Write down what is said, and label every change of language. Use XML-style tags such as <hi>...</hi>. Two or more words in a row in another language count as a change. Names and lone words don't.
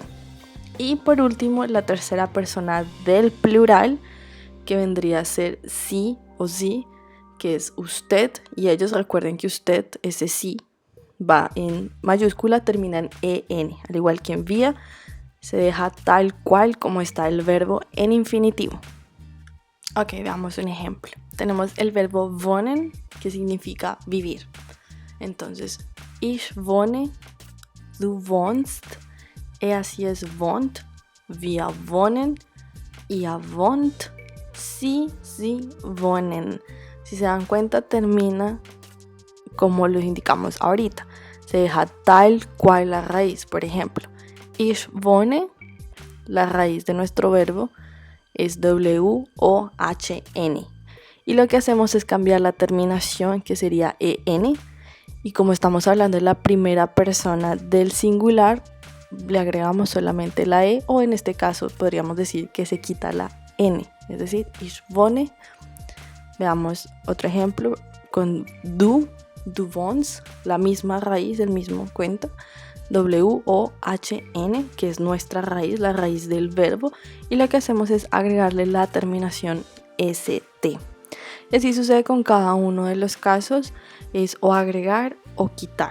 <es>Y por último, la tercera persona del plural, que vendría a ser sí o sí, que es usted, y ellos, recuerden que usted, ese sí, va en mayúscula, termina en EN, al igual que en vía, se deja tal cual como está el verbo en infinitivo. Ok, veamos un ejemplo. Tenemos el verbo wohnen, que significa vivir. Entonces,</es> <de>ich wohne, du wohnst, sie es wohnt, wir wohnen, ihr wohnt, sie wohnen.</de> <es>Si se dan cuenta, termina como lo indicamos ahorita. Se deja tal cual la raíz. Por ejemplo,</es> <de>ich wohne,</de> <es>la raíz de nuestro verbo es WOHN. Y lo que hacemos es cambiar la terminación, que sería EN. Y como estamos hablando de la primera persona del singular, le agregamos solamente la E, o en este caso podríamos decir que se quita la N, es decir,</es> <de>ich wohne.</de> <es>Veamos otro ejemplo con</es> <de>du wohnst,</de> <es>la misma raíz, el mismo cuento, WOHN, que es nuestra raíz, la raíz del verbo, y lo que hacemos es agregarle la terminación ST. Y así sucede con cada uno de los casos, es o agregar o quitar.</es>